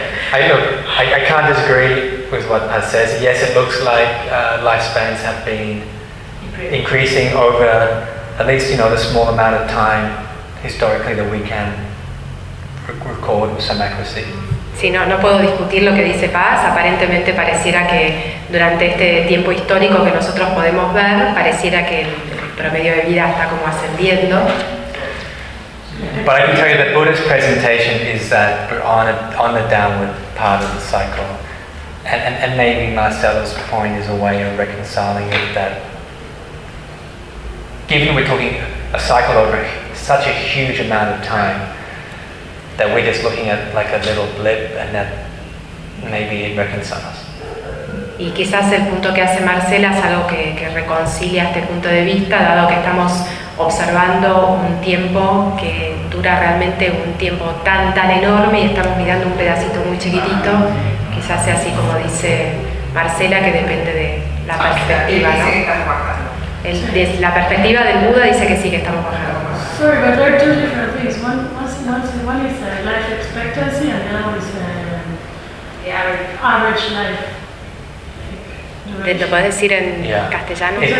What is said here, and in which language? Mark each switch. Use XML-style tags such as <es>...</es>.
<en>I can't disagree with what Paz says. Yes, it looks like lifespans have been increasing over at least, you know, the small amount of time historically that we can record with some accuracy.</en> <es>Sí, no puedo discutir lo que dice Paz. Aparentemente pareciera que durante este tiempo histórico que nosotros podemos ver, pareciera que el promedio de vida está como ascendiendo.</es> <en>But I can tell you the Buddhist presentation is that we're on the downward part of the cycle. And maybe Marcelo's point is a way of reconciling it, that given we're talking a cycle over such a huge amount of time, that we're just looking at like a little blip, and that maybe it reconciles.</en> <es>Y quizás el punto que hace Marcela es algo que reconcilia este punto de vista, dado que estamos observando un tiempo que dura realmente un tiempo tan, tan enorme y estamos mirando un pedacito muy chiquitito, quizás sea así como dice Marcela, que depende de la perspectiva, ¿no? Desde la perspectiva del Buda dice que sí, que estamos bajando.</es> <en>Sorry, but there are two different things. One is the life expectancy and the other is the average life.</en> <es>¿Lo puedes decir en castellano?</es>